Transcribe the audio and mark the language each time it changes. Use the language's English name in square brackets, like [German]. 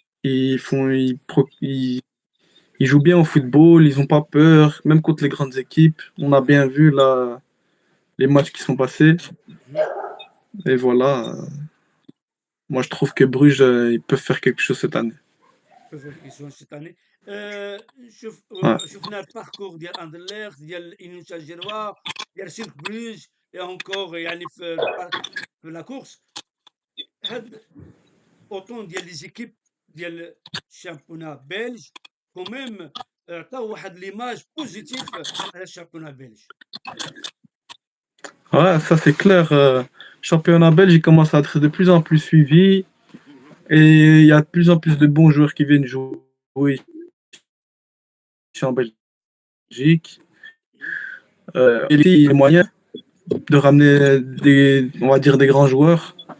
[French] Ils jouent bien au football, ils n'ont pas peur, même contre les grandes équipes. On a bien vu là, les matchs qui sont passés. Et voilà, moi je trouve que Bruges, ils peuvent faire quelque chose cette année. cette année. Ouais. [Arabic] شفنا الباركور ديال اندرليخت ديال انوشا الجيروا ديال سيرك بروج et encore يعني في la course هاد autant ديال les équipes ديال الشامبيونات belge quand même عطاو واحد l'image positive على الشامبيونات belge. [French] Ouais, ça c'est clair. Championnat belge, il commence à être de plus en plus suivi et il y a de plus en plus de bons joueurs qui viennent jouer ici en Belgique. Et il y a les moyens de ramener on va dire des grands joueurs.